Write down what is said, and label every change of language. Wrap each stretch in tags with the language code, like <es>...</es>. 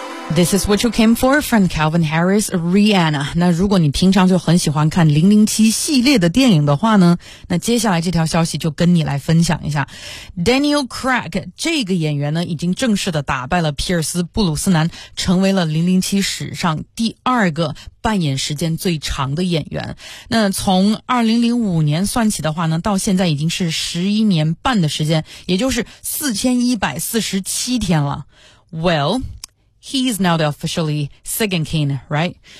<en>This is what you came for from Calvin Harris, Rihanna.</en> <zh>那如果你平常就很喜欢看007系列的电影的话呢，那接下来这条消息就跟你来分享一下。 Daniel Craig, 这个演员呢已经正式的打败了皮尔斯·布鲁斯南，成为了007史上第二个扮演时间最长的演员。那从2005年算起的话呢，到现在已经是11年半的时间，也就是4147天了。</zh> <en>Well,He's now the officially second king, right?</en>